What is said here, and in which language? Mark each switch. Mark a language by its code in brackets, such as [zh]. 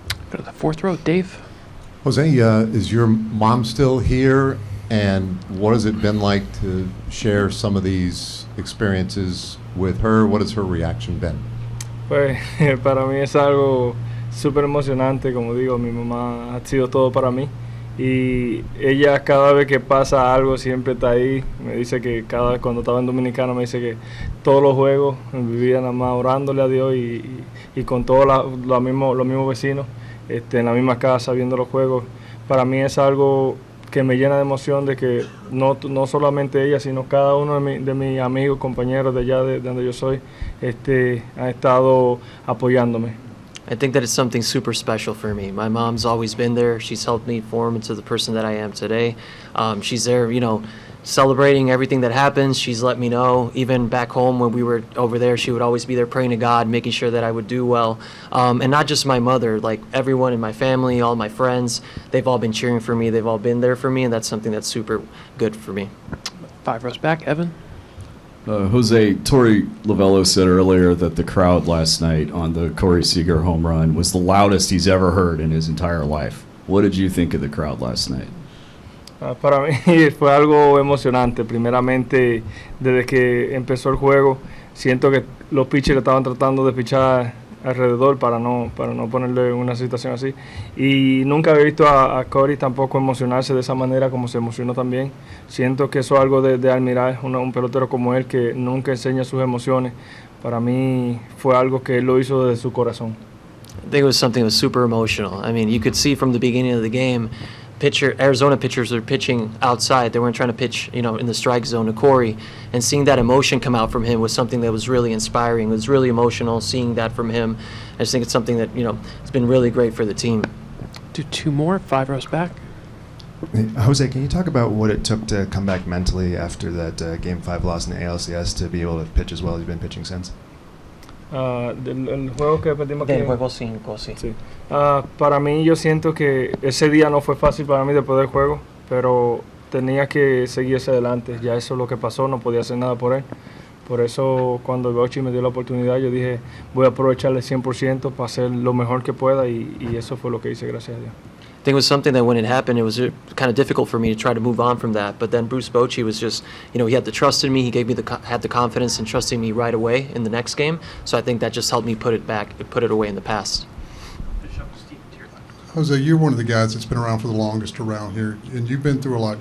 [en] Go to the fourth row, Dave. Jose, is your mom still here? And what has it been like to share some of these experiences with her? What has her reaction been? [es] Pues para mí es algo súper emocionante, como digo, mi mamá ha sido todo para mí y ella cada vez que pasa algo siempre está ahí. Me dice que cuando estaba en Dominicana me dice que todos los juegos vivía nada más orándole a Dios y con todos los mismos vecinos en la misma casa viendo los juegos. Para mí es algo que me llena de emoción de que no solamente ella, sino cada uno de mis amigos, compañeros de allá de donde yo soy, han estado apoyándome. [en] I think that it's something super special for me. My mom's always been there. She's helped me form into the person that I am today. She's there, celebrating everything that happens. She's let me know. Even back home when we were over there, she would always be there praying to God, making sure that I would do well. And not just my mother, like everyone in my family, all my friends, they've all been cheering for me. They've all been there for me, and that's something that's super good for me. 5 rows back, Evan. Jose, Torey Lovello said earlier that the crowd last night on the Corey Seager home run was the loudest he's ever heard in his entire life. What did you think of the crowd last night? [es] Para mí fue algo emocionante. Primeramente, desde que empezó el juego, siento que los pitchers estaban tratando de pichar alrededor para no ponerle una situación así. Y nunca había visto a Corey tampoco emocionarse de esa manera como se emocionó también. Siento que eso es algo de admirar, un pelotero como él que nunca enseña sus emociones. Para mí fue algo que él lo hizo desde su corazón. [en] I think it was something that was super emotional. I mean, you could see from the beginning of the game, Arizona pitchers were pitching outside. They weren't trying to pitch, in the strike zone to Corey. And seeing that emotion come out from him was something that was really inspiring. It was really emotional seeing that from him. I just think it's something that, it's been really great for the team. Do 2 more, 5 rows back. Jose, can you talk about what it took to come back mentally after that Game 5 loss in the ALCS to be able to pitch as well as you've been pitching since? [es] Del juego que perdimos Del aquí. juego 5, sí. Sí. Para mí, yo siento que ese día no fue fácil para mí después del juego, pero tenía que seguir hacia adelante. Ya eso es lo que pasó, no podía hacer nada por él. Por eso, cuando el Bauchi me dio la oportunidad, yo dije, voy a aprovecharle 100% para hacer lo mejor que pueda, y eso fue lo que hice, gracias a Dios. [en] I think it was something that when it happened, it was kind of difficult for me to try to move on from that. But then Bruce Bochy was just, he had the trust in me. He gave me had the confidence in trusting me right away in the next game. So I think that just helped me put it away in the past. Jose, you're one of the guys that's been around for the longest around here, and you've been through a lot.